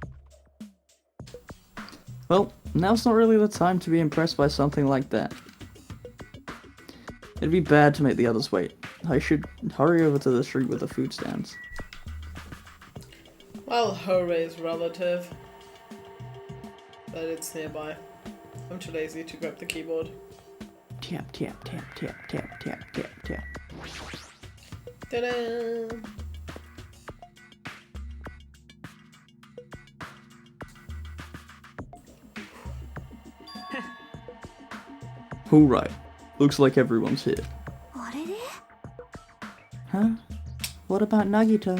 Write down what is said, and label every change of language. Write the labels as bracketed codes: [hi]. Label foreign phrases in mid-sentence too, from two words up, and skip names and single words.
[en] Well, now's not really the time to be impressed by something like that. It'd be bad to make the others wait. I should hurry over to the street with the food stands. Well, hurry is relative. But it's nearby. I'm too lazy to grab the keyboard. Tap, tap, tap, tap, tap, tap, tap, tap. Ta-da! Alright, looks like everyone's here. Huh? What about Nagito?